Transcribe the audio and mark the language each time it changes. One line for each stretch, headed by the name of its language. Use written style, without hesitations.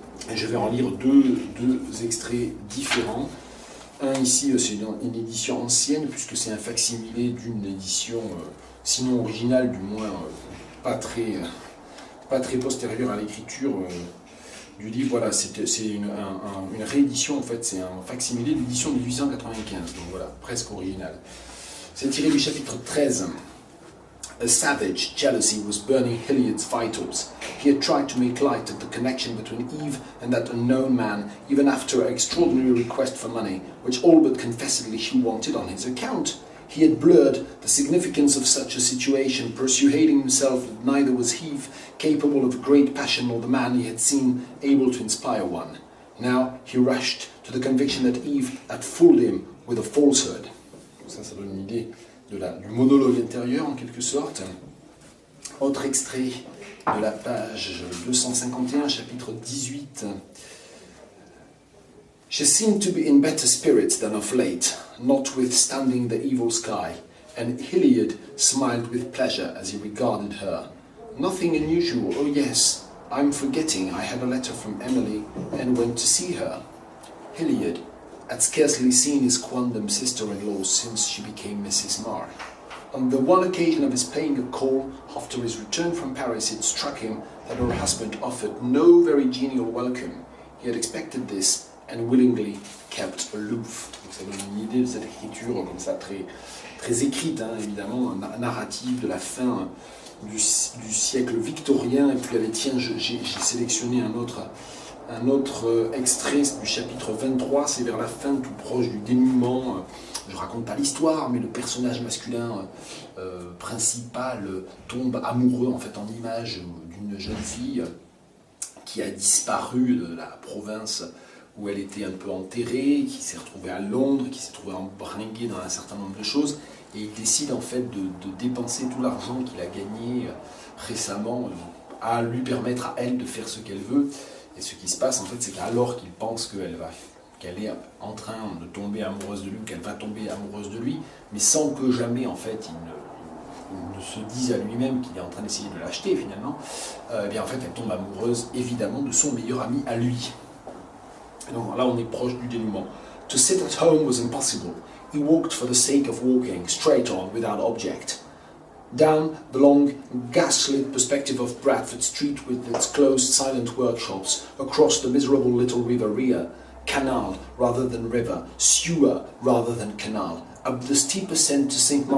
French: Et je vais en lire deux extraits différents. Un ici, c'est une édition ancienne, puisque c'est un facsimilé d'une édition, sinon originale, du moins pas très postérieure à l'écriture du livre. Voilà, c'est une réédition, en fait, c'est un facsimilé de l'édition de 1895, donc voilà, presque original. C'est tiré du chapitre 13.
English: A savage jealousy was burning Hilliard's vitals. He had tried to make light of the connection between Eve and that unknown man, even after an extraordinary request for money, which all but confessedly she wanted on his account. He had blurred the significance of such a situation, persuading himself that neither was Eve capable of a great passion nor the man he had seen able to inspire one. Now he rushed to the conviction that Eve had fooled him with a falsehood.
French: Ça donne une idée du monologue intérieur, en quelque sorte. Autre extrait de la page 251, chapitre 18.
English: She seemed to be in better spirits than of late, notwithstanding the evil sky, and Hilliard smiled with pleasure as he regarded her. Nothing unusual, oh yes, I'm forgetting I had a letter from Emily and went to see her. Hilliard had scarcely seen his quondam sister-in-law since she became Mrs. Marr. On the one occasion of his paying a call after his return from Paris, it struck him that her husband offered no very genial welcome. He had expected this and willingly kept aloof.
French: Donc ça donne une idée de cette écriture comme ça, très, très écrite, hein, évidemment, narrative de la fin du siècle victorien. Et puis, allez, tiens, j'ai sélectionné un autre extrait du chapitre 23, c'est vers la fin, tout proche du dénouement. Je ne raconte pas l'histoire, mais le personnage masculin principal tombe amoureux, en fait, en image d'une jeune fille qui a disparu de la province où elle était un peu enterrée, qui s'est retrouvée à Londres, qui s'est trouvée embringuée dans un certain nombre de choses, et il décide en fait de dépenser tout l'argent qu'il a gagné récemment à lui permettre à elle de faire ce qu'elle veut. Et ce qui se passe, en fait, c'est qu'alors qu'il pense qu'elle est en train de tomber amoureuse de lui, qu'elle va tomber amoureuse de lui, mais sans que jamais, en fait, il ne se dise à lui-même qu'il est en train d'essayer de l'acheter, finalement, eh bien, en fait, elle tombe amoureuse, évidemment, de son meilleur ami à lui. Et donc là, on est proche du dénouement.
English: To sit at home was impossible. He walked for the sake of walking, straight on, without object. Down the long, gas-lit perspective of Bradford Street with its closed, silent workshops, across the miserable little river Rhea, canal rather than river, sewer rather than canal, up the steep ascent to St.